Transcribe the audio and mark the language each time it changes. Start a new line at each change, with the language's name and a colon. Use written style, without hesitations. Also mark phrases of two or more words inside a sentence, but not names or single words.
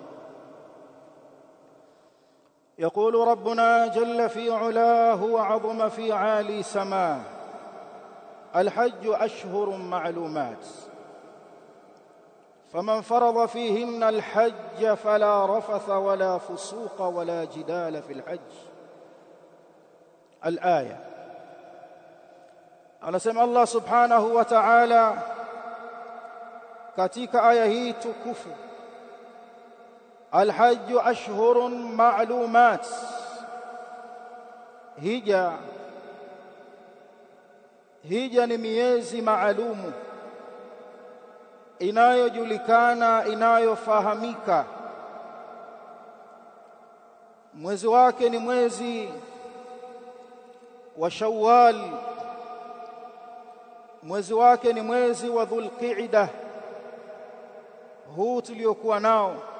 Arabic: يقول ربنا جل في علاه وعظم في عالي سماه الحج أشهر معلومات فمن فرض فيهن الحج فلا رفث ولا فسوق ولا جدال في الحج الآية
Swahili: anasema Allah
Arabic: سبحانه وتعالى
Swahili: katika aya hii tukufu
Arabic: الحج أشهر معلومات
Swahili: hija ni miezi maalumu inayojulikana inayofahamika mwezi wake ni mwezi wa Shawwal mwezi wake ni mwezi wa Dhulqa'dah huu tuliokuwa nao